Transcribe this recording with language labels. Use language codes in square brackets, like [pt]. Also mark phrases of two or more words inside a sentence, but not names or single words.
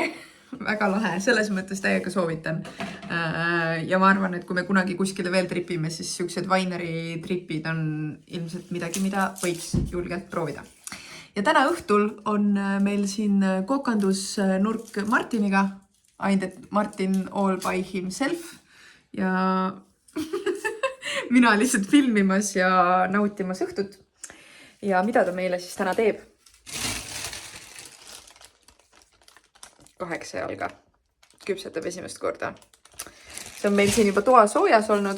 [et] Väga lahe, selles mõttes täiega soovitan. Ja ma arvan, et kui me kunagi kuskile veel tripime, siis siuksed Vaineri tripid on ilmselt midagi, mida võiks julgelt proovida. Ja täna õhtul on meil siin kokandusnurk Martiniga. [en] Ainult Martin all by himself. [et] Ja mina lihtsalt filmimas ja nautimas õhtut. Ja mida ta meile siis täna teeb? 8 jalga. Küpsetab esimest korda. See on meil siin juba toa soojas olnud.